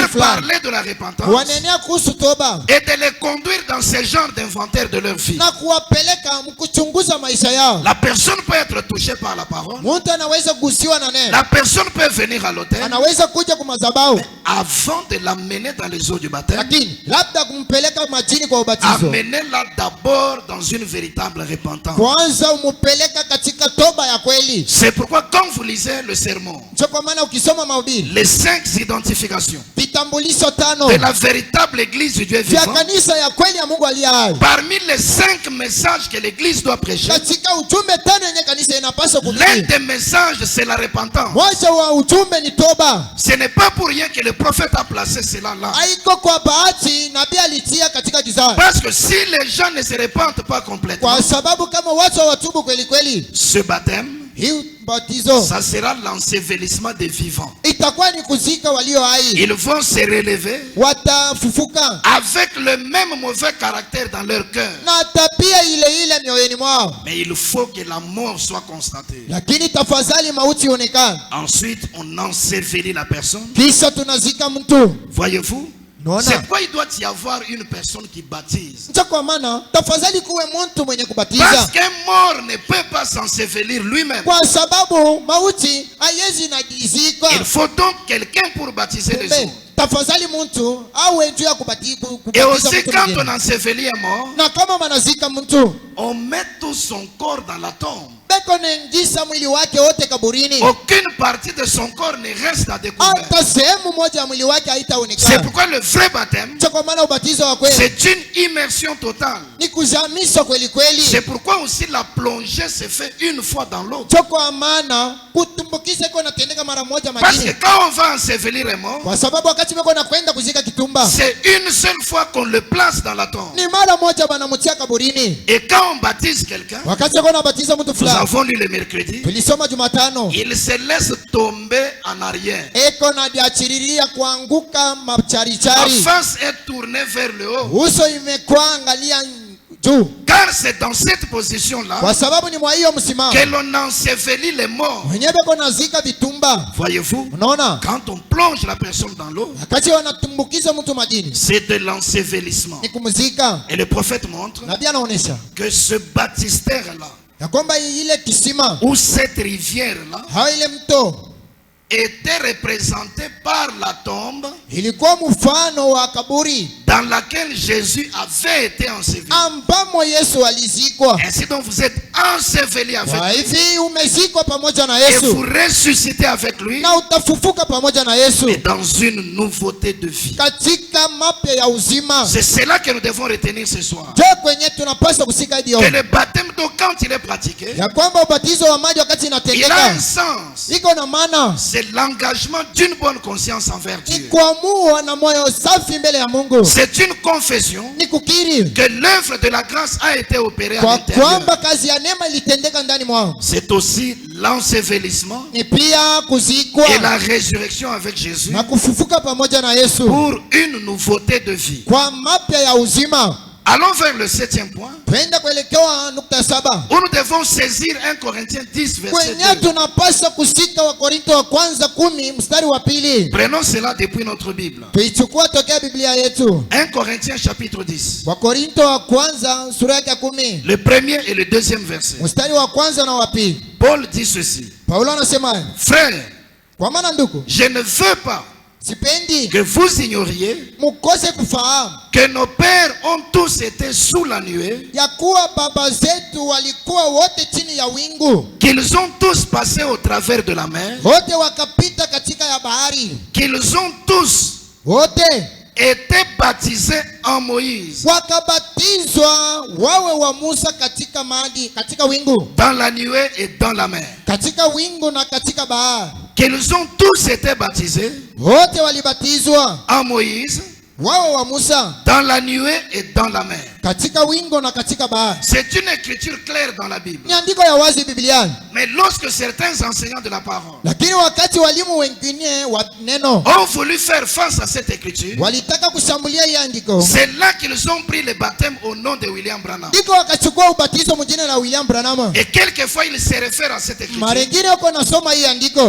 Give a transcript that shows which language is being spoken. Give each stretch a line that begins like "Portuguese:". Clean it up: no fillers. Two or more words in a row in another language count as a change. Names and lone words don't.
French: leur
Swahili: fulani,
French: parler de la repentance
Swahili: kuwanenea kuhusu toba
French: et de les conduire dans ce genre d'inventaire de leur vie.
Swahili: na kuwapeleka mkuchunguza maisha yao.
French: La personne peut être touchée par la parole.
Swahili: Mtu anaweza kugusiwa na neno,
French: La personne peut venir à l'autel
Swahili: anaweza kuja kumadhabahu,
French: avant de l'amener dans les eaux du baptême.
Swahili: lakini labda kumpeleka majini kwa ubatizo,
French: Amenez-la d'abord dans une véritable repentance.
Swahili: kwanza umupeleka katika toba ya kweli.
French: C'est pourquoi quand vous lisez le sermon,
Swahili: Ndio kwa maana ukisoma mahubiri,
French: les 5 identifications
Swahili: vitambulisho tano
French: de la véritable église du Dieu
Swahili: vya
French: vivant,
Swahili: kanisa ya kweli ya Mungu aliye hai,
French: parmi les 5 messages que l'église doit prêcher,
Swahili: katika ujumbe tano yenye kanisa inapaswa
French: l'un
Swahili: kuhubiri,
French: des messages c'est la repentance.
Swahili: moja wa ujumbe ni toba.
French: Ce n'est pas pour rien que le prophète a placé cela là.
Swahili: Haiko kwa bahati, nabii alitia katika kizazi,
French: Parce que si les gens ne se repentent pas complètement,
Swahili: kwa sababu kama watu hawatubu kweli kweli,
French: ce baptême,
Swahili: hii batizo
French: ça sera l'ensevelissement des vivants.
Swahili: itakuwa ni kuzika walio hai,
French: Ils vont se relever
Swahili: watafufuka
French: avec le même mauvais caractère dans leur cœur.
Swahili: na tabia ile ile mioyoni mwao,
French: Mais il faut que la mort soit constatée.
Swahili: lakini tafadhali mauti ionekane.
French: Ensuite, on ensevelit la personne.
Swahili: Kisha tunazika mtu.
French: Voyez-vous?
Swahili: Naona
French: C'est pourquoi il doit y avoir une personne qui baptise.
Swahili: ndio kwa maana tafadhali kuwe mtu mwenye
French: Parce
Swahili: kubatiza,
French: qu'un mort ne peut pas s'ensevelir lui-même.
Swahili: kwa sababu mauti haiwezi najizika.
French: Il faut donc quelqu'un pour baptiser les
Swahili: Kumbe,
French: autres.
Swahili: tafadhali mtu awe juu ya
French: Et
Swahili: kubatiza
French: aussi,
Swahili: mtu
French: quand
Swahili: mwingine.
French: on ensevelit un mort,
Swahili: Na kama manazika mtu
French: on met tout son corps dans la tombe.
Swahili: beko naingiza mwili wake wote kaburini,
French: Aucune partie de son corps ne reste à découvert.
Swahili: hata sehemu moja ya mwili wake
French: C'est
Swahili: haitaonekana.
French: pourquoi le vrai baptême,
Swahili: Ndio kwa maana ubatizo wa kweli
French: c'est une immersion totale.
Swahili: ni kuzamishwa kweli kweli.
French: C'est pourquoi aussi la plongée se fait une fois dans l'autre.
Swahili: Ndio kwa maana kutumbukiza iko natendeka mara moja
French: Parce que
Swahili: majini,
French: quand on va ensevelir un mort,
Swahili: kwa sababu wakati beko nakwenda kuzika kitumba
French: c'est une seule fois qu'on le place dans la tombe.
Swahili: ni mara moja banamutia kaburini.
French: Et quand on baptise quelqu'un,
Swahili: Wakati beko nabatiza mtu
French: nous
Swahili: fulani,
French: avons lu le mercredi,
Swahili: tulisoma Jumatano,
French: il se laisse tomber en arrière.
Swahili: eko na diachiriria kuanguka
French: La
Swahili: macharichari,
French: face est tournée vers le haut.
Swahili: uso imekuwa angalia juu,
French: Car c'est dans cette position-là
Swahili: kwa sababu ni mwa hiyo msimamo
French: que l'on ensevelit les morts.
Swahili: wenyewe beko nazika vitumba.
French: Voyez-vous,
Swahili: Unaona,
French: quand on plonge la personne dans l'eau,
Swahili: wakati wanatumbukiza mtu majini
French: c'est de l'ensevelissement.
Swahili: ni kumzika.
French: Et le prophète montre
Swahili: Nabii anaonesha
French: que ce baptistère-là,
Swahili: ya kwamba ile kisima
French: ou cette rivière-là,
Swahili: au ile mto
French: était représenté par la tombe
Swahili: ilikuwa mfano wa kaburi
French: dans laquelle Jésus avait été enseveli.
Swahili: ambamo Yesu alizikwa.
French: Ainsi donc vous êtes enseveli avec
Swahili: Kwa
French: lui
Swahili: hivi umezikwa pamoja na
French: et vous
Swahili: Yesu
French: ressuscitez avec lui
Swahili: na utafufuka pamoja na
French: et
Swahili: Yesu
French: dans une nouveauté de vie.
Swahili: katika mapya ya uzima.
French: C'est cela que nous devons retenir ce soir.
Swahili: Je kwenye tunapaswa kusika hadi
French: Que
Swahili: leo
French: le baptême d'eau, quand il est pratiqué,
Swahili: ya kwamba ubatizo wa maji wakati
French: il a un
Swahili: inatendeka
French: sens.
Swahili: iko na maana,
French: C'est l'engagement d'une bonne conscience envers
Swahili: ni
French: Dieu.
Swahili: kuamua na moyo safi mbele ya Mungu,
French: C'est une confession
Swahili: ni kukiri
French: que l'œuvre de la grâce a été opérée à
Swahili: kwa
French: l'intérieur.
Swahili: kwamba kazi ya neema ilitendeka ndani mwao,
French: C'est aussi l'ensevelissement
Swahili: ni pia kuzikwa
French: et la résurrection avec Jésus
Swahili: na kufufuka pamoja na Yesu
French: pour une nouveauté de vie.
Swahili: kwa mapya ya uzima.
French: Allons vers le 7e point,
Swahili: Twende kuelekewa nukta 7
French: où nous devons saisir 1 Corinthiens 10, verset
Swahili: kwenye
French: 2.
Swahili: tunapaswa kusika Wakorinto wa kwanza 10 mstari wa 2.
French: Prenons cela depuis notre Bible.
Swahili: Tuichukua tokea Biblia yetu.
French: 1 Corinthiens chapitre 10.
Swahili: Wakorinto wa kwanza sura yake ya 10
French: Le premier et le deuxième verset.
Swahili: mstari wa kwanza na wa 2.
French: Paul dit ceci.
Swahili: Paulo anasema,
French: Frères,
Swahili: kwa maana ndugu,
French: je ne veux pas
Swahili: sipendi
French: que vous ignoriez
Swahili: mukose kufahamu
French: que nos pères ont tous été sous la nuée,
Swahili: ya kuwa baba zetu walikuwa wote chini ya wingu,
French: qu'ils ont tous passé au travers de la mer,
Swahili: wote wakapita katika ya bahari,
French: qu'ils ont tous
Swahili: wote
French: été baptisés en Moïse,
Swahili: wakabatizwa wawe wa Musa katika maji, katika wingu,
French: dans la nuée et dans la mer.
Swahili: katika wingu na katika bahari.
French: Qu'ils ont tous été baptisés
Swahili: Wote walibatizwa
French: en Moïse,
Swahili: wawe wa Musa
French: dans la nuée et dans la mer.
Swahili: katika wingu na katika bahari.
French: C'est une écriture claire dans la Bible.
Swahili: Ni andiko ya wazi Biblia.
French: Mais lorsque certains enseignants de la parole
Swahili: Lakini wakati walimu wengine wa neno
French: ont voulu faire face à cette écriture,
Swahili: walitaka kushambulia hii andiko,
French: c'est là qu'ils ont pris le baptême au nom de William Branham.
Swahili: ndiko wakachukua ubatizo mwingine na William Branham.
French: Et quelquefois, ils se réfèrent à cette écriture
Swahili: Mara nyingine wako nasoma hii andiko